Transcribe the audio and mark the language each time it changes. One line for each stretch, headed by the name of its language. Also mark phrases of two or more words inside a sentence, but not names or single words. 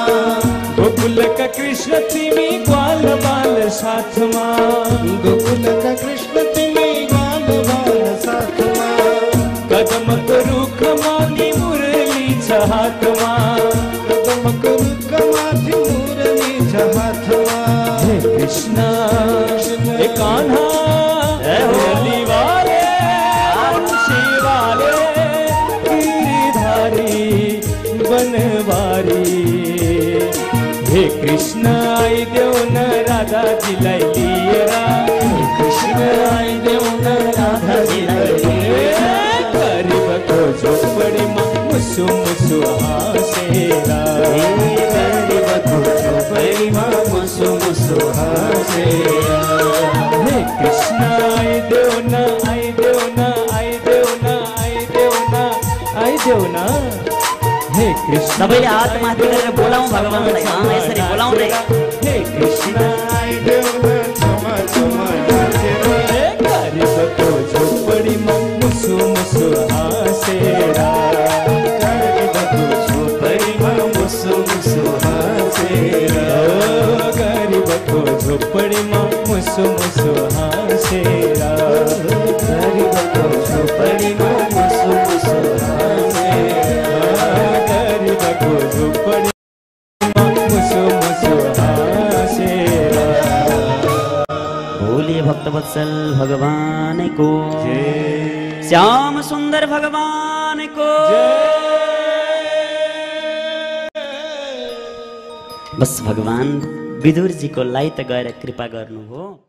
Nepali: गोकुलका कृष्ण तिमी ग्वाल बाल साथमा गोकुलका कृष्ण तिमी ग्वाल बाल साथमा कदमको रुखमा नि मुरली छ हातमा कदमको रुखमाथि मुरली छ हातमा हे कृष्ण हे कान्हा
Hindi: मुरली वाले मुंशी वाले
Nepali: गिरधारी बनवारी हे कृष्ण आइदेऊ न राधाजीलाई लिएर कृष्ण आइदेऊ न राधाजीलाई लिएर गरिबको झोपडीमा मुसु मुसु हाँसेर गरिबको झोपडीमा मुसु मुसु हाँसेर हे कृष्ण आइदेऊ न आइदेऊ न आइदेऊ न आइदेऊ न आइदेऊ न हे कृष्ण सबैले हात माथि गरेर बोलाउँ भगवानलाई। यसरी बोलाउँदै हे कृष्ण आइदेऊ न क्षमा क्षमा नाचेर गरिबको झोपडीमा मुसु मुसु हाँसेर गरिबको झोपडीमा मुसु मुसु हाँसेर गरिबको झोपडीमा मुसु मुसु हाँसेर गरिबको झोपडीमा मुसु मुसु हाँसेर गरिबको झोपडीमा मुसु मुसु हाँसेर
Hindi: बोलिए भक्तवत्सल भगवान को, श्याम सुंदर भगवान को।
Nepali: बस भगवान विदुर जी को लाई त गएर कृपा गर्नु हो।